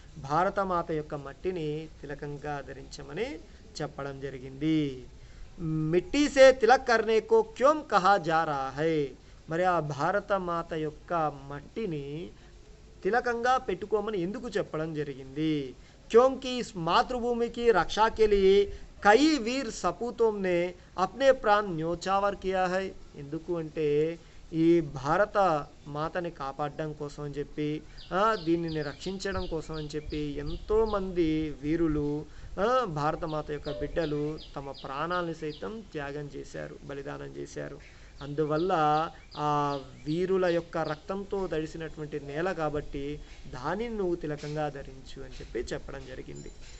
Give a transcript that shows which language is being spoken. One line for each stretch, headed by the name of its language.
Telugu: భారత మాత యొక్క మట్టిని తిలకంగా ధరించమని చెప్పడం జరిగింది.
Hindi: మిట్టి సే తిలక్ కర్నే కో క్యోం కహా జా రహా హై?
Telugu: మరి ఆ భారత మాత యొక్క మట్టిని తిలకంగా పెట్టుకోమని ఎందుకు చెప్పడం జరిగింది?
Hindi: क्योंकि इस मातृभूमि की रक्षा के लिए कई वीर सपूतों ने अपने प्राण न्योछावर किया है.
Telugu: ఎందుకు అంటే ఈ భారత మాతని కాపాడడం కోసం అని చెప్పి, దీనిని రక్షించడం కోసం అని చెప్పి ఎంతోమంది వీరులు, భారత మాత యొక్క బిడ్డలు తమ ప్రాణాలను సైతం త్యాగం చేశారు, బలిదానం చేశారు. అందువల్ల ఆ వీరుల యొక్క రక్తంతో తడిసినటువంటి నేల కాబట్టి దానిని నువ్వు తిలకంగా ధరించు అని చెప్పి చెప్పడం జరిగింది.